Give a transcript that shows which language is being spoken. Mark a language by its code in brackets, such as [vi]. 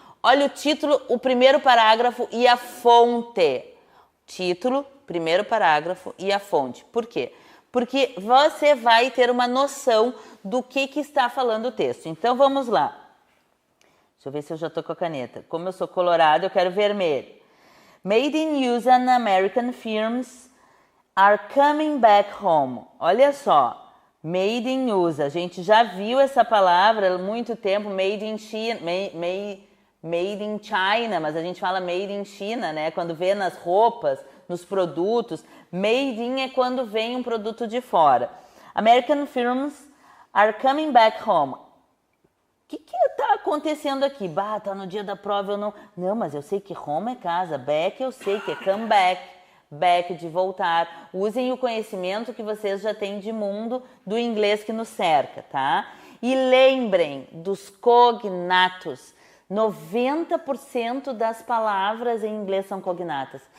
[pt] Olha o título, o primeiro parágrafo e a fonte. Título, primeiro parágrafo e a fonte. Por quê? Porque você vai ter uma noção do que está falando o texto. Então vamos lá. Deixa eu ver se eu já estou com a caneta. Como eu sou colorado, eu quero vermelho. [en] Made in USA and American firms are coming back home. [pt] Olha só, made in USA. A gente já viu essa palavra há muito tempo, made in China, made in China, mas a gente fala made in China, né? Quando vê nas roupas, nos produtos. Made in é quando vem um produto de fora. [en] American firms are coming back home. [pt] O que está acontecendo aqui? Tá no dia da prova, eu não... Não, mas eu sei que home é casa, back eu sei que é come back, back de voltar. Usem o conhecimento que vocês já têm de mundo do inglês que nos cerca, tá? E lembrem dos cognatos. 90% das palavras em inglês são cognatas.